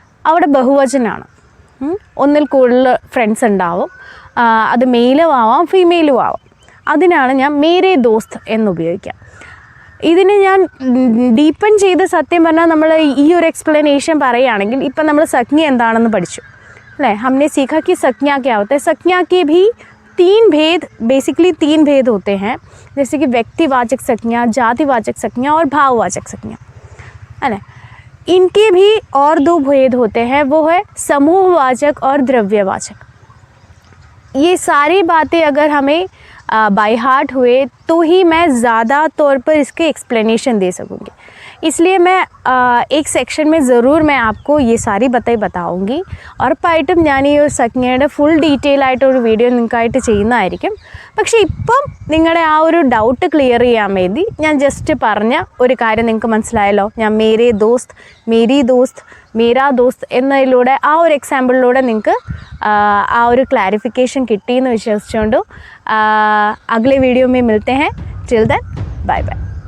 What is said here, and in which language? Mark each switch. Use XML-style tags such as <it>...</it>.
<ml>അവിടെ ബഹുവചനാണ്, ഒന്നിൽ കൂടുതൽ ഫ്രണ്ട്സ് ഉണ്ടാവും, അത് മെയിലും ആവാം ഫീമെയിലും ആവാം. അതിനാണ് ഞാൻ മേരെ ദോസ്ത് എന്നുപയോഗിക്കുക. ഇതിന് ഞാൻ ഡീപ്പൻ ചെയ്ത് സത്യം പറഞ്ഞാൽ നമ്മൾ ഈ ഒരു എക്സ്പ്ലനേഷൻ പറയുകയാണെങ്കിൽ ഇപ്പം നമ്മൾ സജ്ഞ എന്താണെന്ന് പഠിച്ചു अल्ले</ml> <hi>हमने सीखा कि संज्ञा क्या होता है. संज्ञा के भी 3 भेद, बेसिकली 3 भेद होते हैं, जैसे कि व्यक्तिवाचक संज्ञा, जातिवाचक संज्ञा और भाववाचक संज्ञा है ना. इनके भी और 2 भेद होते हैं, वो है समूहवाचक और द्रव्यवाचक. ये सारी बातें अगर हमें बाय हार्ट हुए तो ही मैं ज़्यादा तौर पर इसके एक्सप्लेनेशन दे सकूँगी. इसलिए मैं एक सेक्शन में ज़रूर मैं आपको ये सारी बातें बताऊँगी.</hi> <ml>ഉറപ്പായിട്ടും ഞാൻ ഈ ഒരു സംജ്ഞയുടെ ഫുൾ ഡീറ്റെയിൽ ആയിട്ടൊരു വീഡിയോ നിങ്ങൾക്കായിട്ട് ചെയ്യുന്നതായിരിക്കും. പക്ഷേ ഇപ്പം നിങ്ങളുടെ ആ ഒരു ഡൗട്ട് ക്ലിയർ ചെയ്യാൻ വേണ്ടി ഞാൻ ജസ്റ്റ് പറഞ്ഞ ഒരു കാര്യം നിങ്ങൾക്ക് മനസ്സിലായല്ലോ. ഞാൻ മേരെ ദോസ്ത്, മേരി ദോസ്ത്, മേരാ ദോസ്ത് എന്നതിലൂടെ ആ ഒരു എക്സാമ്പിളിലൂടെ നിങ്ങൾക്ക് ആ ഒരു ക്ലാരിഫിക്കേഷൻ കിട്ടിയെന്ന് വിശ്വസിച്ചുകൊണ്ട് അഗ്ലേ വീഡിയോ</ml> <hi>में मिलते हैं.</hi> <en>Till then bye bye.</en>